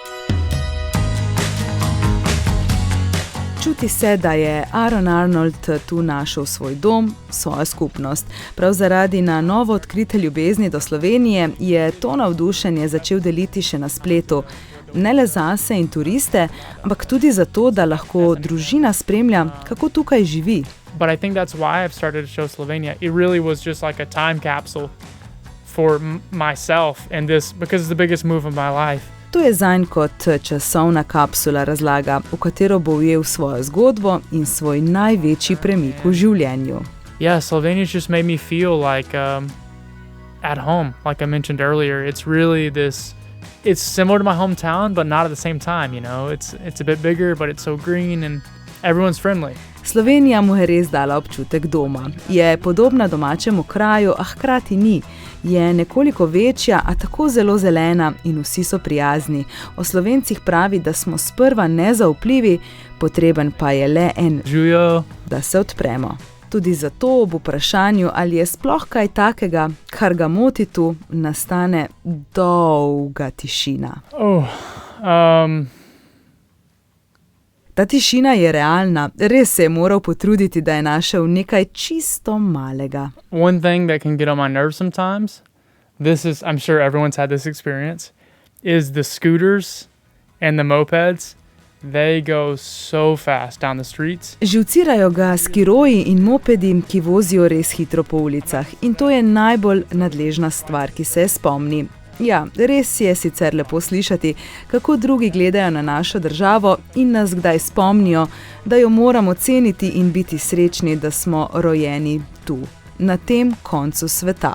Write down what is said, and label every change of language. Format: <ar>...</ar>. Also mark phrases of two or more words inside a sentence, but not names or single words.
<sl>Čuti se, da je Aaron Arnold tu našel svoj dom, svojo skupnost. Prav zaradi na novo odkrite ljubezni do Slovenije je to navdušenje začel deliti še na spletu. Ne le zase in turiste, ampak tudi zato, da lahko družina spremlja, kako tukaj živi.</sl> <en>But I think that's why I've started to show Slovenia. It really was just like a time capsule for myself and this, because it's the biggest move of my life.</en> <sl>To je zanj kot časovna kapsula, razlaga, v katero bo ujel svojo zgodbo in svoj največji premik v življenju.</sl> <en>Yeah, Slovenia just made me feel like at home, like I mentioned earlier. It's really it's similar to my hometown, but not at the same time, you know. It's a bit bigger, but it's so green and everyone's friendly.</en> <sl>Slovenija mu je res dala občutek doma. Je podobna domačemu kraju, a hkrati ni. Je nekoliko večja, a tako zelo zelena in vsi so prijazni. O Slovencih pravi, da smo sprva nezaupljivi, potreben pa je le Živjo, da se odpremo. Tudi zato ob vprašanju, ali je sploh kaj takega, kar ga moti tu, nastane dolga tišina. Ta tišina je realna, res se je moral potruditi, da je našel nekaj čisto malega.</sl> <en>One thing that can get on my nerves sometimes, I'm sure everyone's had this experience, is the scooters and the mopeds. They go so fast down the streets.</en> <sl>Živcirajo ga skiroji in mopedi, ki vozijo res hitro po ulicah. In to je najbolj nadležna stvar, ki se je spomni. Ja, res je sicer lepo slišati, kako drugi gledajo na našo državo in nas kdaj spomnijo, da jo moramo ceniti in biti srečni, da smo rojeni tu, na tem koncu sveta.</sl>